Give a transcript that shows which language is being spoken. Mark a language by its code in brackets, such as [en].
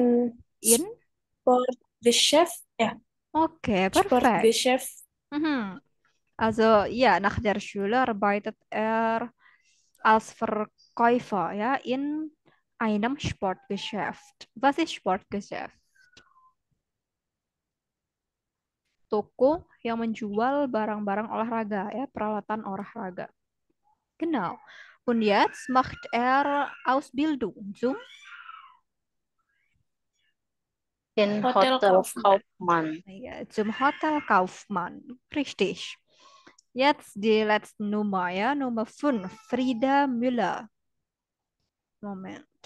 [de] in Sportgeschäft. Ja, Okay, perfekt. Sportgeschäft. Also ja, nach der Schule arbeitet als Verkäufer, ja, in einem Sportgeschäft. Was ist Sportgeschäft? [id] Toko yang menjual barang-barang olahraga, ya, peralatan olahraga. [de] Genau. Und jetzt macht Ausbildung zum In Hotel Hotel Kaufmann. Kaufmann. ja, zum Hotelkaufmann. Richtig. Jetzt die letzte Nummer, ja, Nummer 5, Frida Müller. Moment.